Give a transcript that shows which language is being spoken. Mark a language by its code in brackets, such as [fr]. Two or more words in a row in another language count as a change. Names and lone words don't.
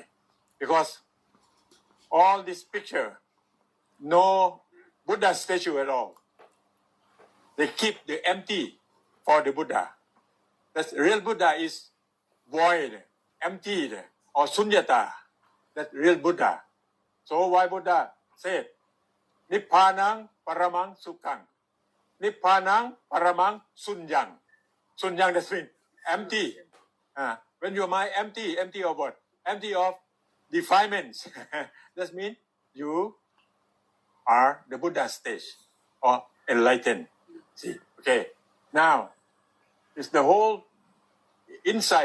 [en] Because all this picture, no Buddha statue at all. They keep the empty for the Buddha. That's real Buddha is void, emptied, or sunyata. That's real Buddha. So why Buddha said, [pi] Nippanang paramang sukhang. Nippanang paramang sunyang. [en] Sunyang, that means empty. When your mind empty of what? Empty of defilements. That means you are the Buddha stage or enlightened. See, okay. Now, it's the whole inside.